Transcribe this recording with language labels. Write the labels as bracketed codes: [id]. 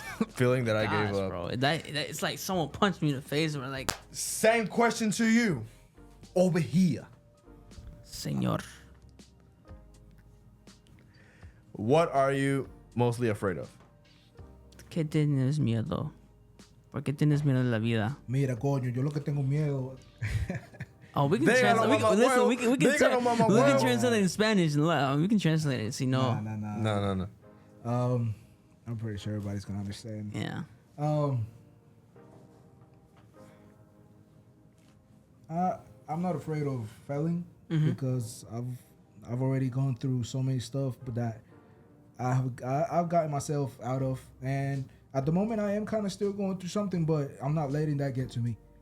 [en] Feeling that I gave up. Bro. It's like someone punched me in the face and we're like, Same question to you. Over here. [es] Señor. [en] What are you mostly afraid of? [es] ¿Qué tienes miedo? ¿Por qué tienes miedo de la vida? Mira, coño, yo lo que tengo miedo. [en] Oh, we can translate. We can translate it in Spanish. We can translate it. See, no. No. I'm pretty sure everybody's gonna understand. Yeah. I'm not afraid of failing because I've already gone through so many stuff, but that I've gotten myself out of, and at the moment I am kind of still going through something, but I'm not letting that get to me.